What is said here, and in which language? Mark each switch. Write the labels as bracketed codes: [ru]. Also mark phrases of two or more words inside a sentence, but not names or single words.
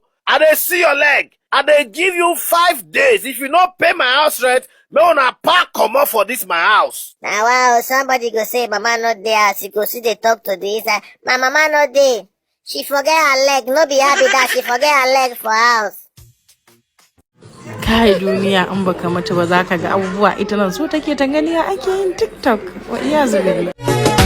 [pcm] I dey see your leg. I dey give you 5 days. If you no pay my house rent, me una pack comot for this my house. Now wow, somebody go say mama no dey house. You go see they talk to the inside. My mama no dey. She forget her leg. No be happy that she forget her leg for house. [ha] Kai duniya in baka mata ba za ka ga abubuwa ita nan so take ta gani ake yin TikTok wa iya zubi.